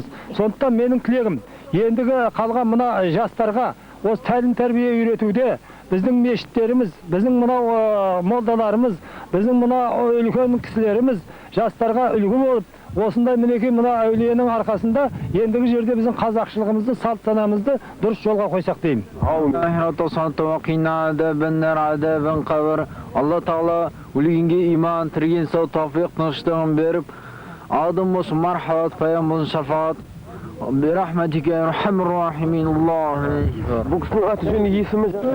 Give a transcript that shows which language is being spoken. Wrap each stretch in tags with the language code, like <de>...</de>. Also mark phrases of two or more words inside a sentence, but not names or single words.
<kk>Сондықтан менің тілегім, ендігі қалған мына жастарға осы тәлім тәрбие үйретуде біздің мешіттеріміз, біздің мына молдаларымыз, біздің мына үлкен кісілеріміз жастарға үлгі болып, осындай мінекей мына әулиенің арқасында ендігі жерде біздің қазақшылығымызды, салт санамызды дұрыс жолға қойсақ деймін. Алла Тағала өлгенге иман, тірген сау тауфиқ тыныштығын беріп, адым болсын мархабат, паям болсын шафаат.</kk> <ar>برحمتك يا ارحم الراحمين الله بوكسن اتجن يسمج</ar>